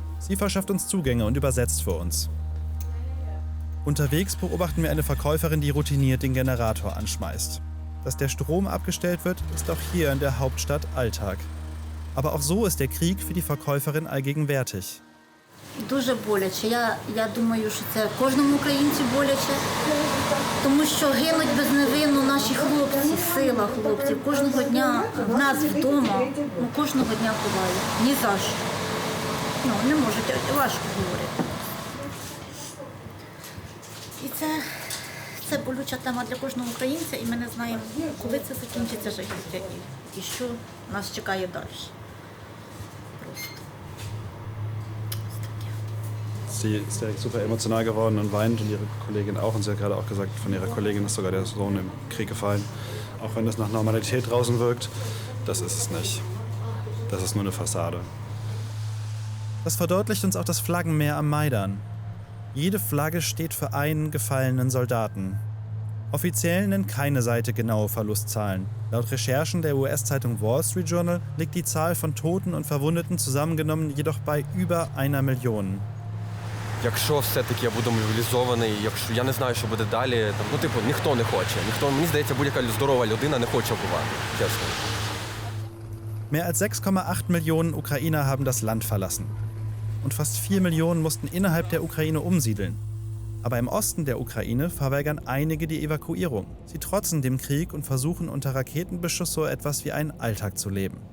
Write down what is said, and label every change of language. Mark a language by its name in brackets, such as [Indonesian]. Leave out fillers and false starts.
[German] Sie verschafft uns Zugänge und übersetzt für uns. Unterwegs beobachten wir eine Verkäuferin, die routiniert den Generator anschmeißt. Dass der Strom abgestellt wird, ist auch hier in der Hauptstadt Alltag. Aber auch so ist der Krieg für die Verkäuferin allgegenwärtig. [Ukrainian] Дуже боляче. Я думаю, що це кожному українцю боляче, тому що гинуть безневинно наші хлопці, сила хлопців. Кожного дня в нас вдома, кожного дня ховають. Ні за що. Не можуть, важко говорити. І це болюча тема для кожного українця, і ми не знаємо, коли це закінчиться жахіття і що нас чекає далі. Просто. [German] Sie ist direkt super emotional geworden und weint und ihre Kollegin auch. Und sie hat gerade auch gesagt, von ihrer Kollegin ist sogar der Sohn im Krieg gefallen. Auch wenn es nach Normalität draußen wirkt, das ist es nicht. Das ist nur eine Fassade. Das verdeutlicht uns auch das Flaggenmeer am Maidan. Jede Flagge steht für einen gefallenen Soldaten. Offiziell nennt keine Seite genaue Verlustzahlen. Laut Recherchen der US-Zeitung Wall Street Journal liegt die Zahl von Toten und Verwundeten zusammengenommen jedoch bei über 1 Million. [Ukrainian] Якщо все-таки я буду мобілізований, якщо я не знаю, що буде далі, ніхто не хоче. Мені здається, будь-яка здорова людина не хоче вбивати, чесно. [German] Mehr als 6,8 Millionen Ukrainer haben das Land verlassen. Und fast 4 Millionen mussten innerhalb der Ukraine umsiedeln. Aber im Osten der Ukraine verweigern einige die Evakuierung. Sie trotzen dem Krieg und versuchen unter Raketenbeschuss so etwas wie einen Alltag zu leben.